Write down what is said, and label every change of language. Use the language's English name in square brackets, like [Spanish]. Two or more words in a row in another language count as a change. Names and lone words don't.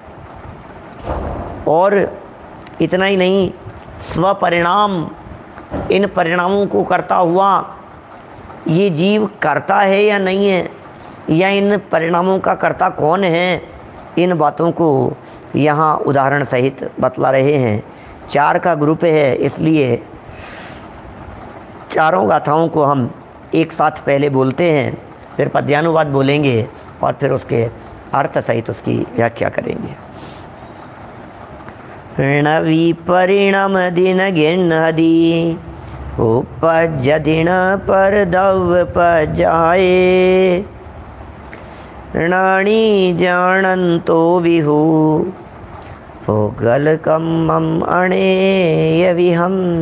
[Hindi] और इतना ही नहीं, स्वपरिणाम, इन परिणामों को करता हुआ ये जीव करता है या नहीं है, या इन परिणामों का कर्ता कौन है, इन बातों को यहाँ उदाहरण सहित बतला रहे हैं। 4 का ग्रुप है, इसलिए चारों गाथाओं को हम एक साथ पहले बोलते हैं, फिर पद्यानुवाद बोलेंगे और फिर उसके अर्थ सहित उसकी व्याख्या करेंगे। [Prakrit languages] णवी परिणम दिन गिन्हदी, उपज दिन पर दव पजाए, णाणी जानंतो विहु, पुद्गल कम्मम अणेय विहम।